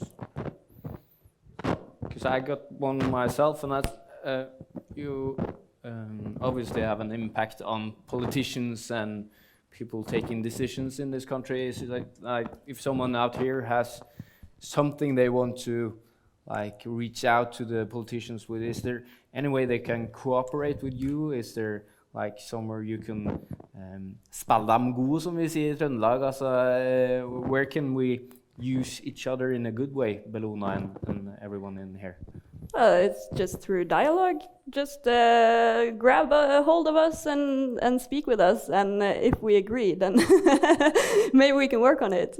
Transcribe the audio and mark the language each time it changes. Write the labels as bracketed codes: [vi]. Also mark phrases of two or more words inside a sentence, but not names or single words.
[en] Because I got one myself, and that's you obviously have an impact on politicians and people taking decisions in this country. Is it like if someone out here has something they want to like reach out to the politicians with, is there any way they can cooperate with you? Is there like somewhere you can [no] spille dem gode, som vi sier I Trøndelag? [en] Where can we use each other in a good way, Bellona and everyone in here? It's just through dialogue. Just grab a hold of us and speak with us, and if we agree, then maybe we can work on it.